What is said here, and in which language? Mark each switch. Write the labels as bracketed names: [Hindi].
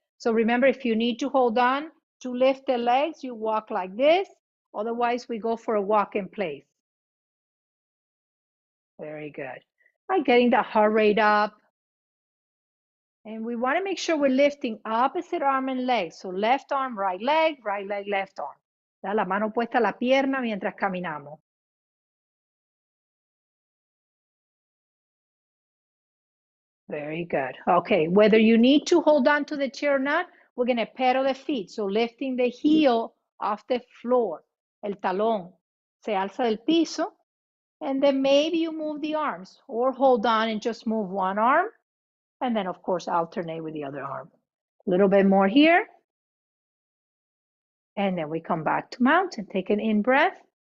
[English] So remember, if you need to hold on to lift the legs, you walk like this. Otherwise, we go for a walk in place. Very good. All right, getting the heart rate up. And we want to make sure we're lifting opposite arm and leg. So left arm, right leg, left arm. [Spanish] Da la mano puesta a la pierna mientras caminamos. [English] Very good. Okay, whether you need to hold on to the chair or not, we're going to pedal the feet. So lifting the heel off the floor. [Spanish] El talón se alza del piso. [English] And then maybe you move the arms or hold on and just move one arm. And then, of course, alternate with the other arm. A little bit more here. And then we come back to mountain. Take an in breath.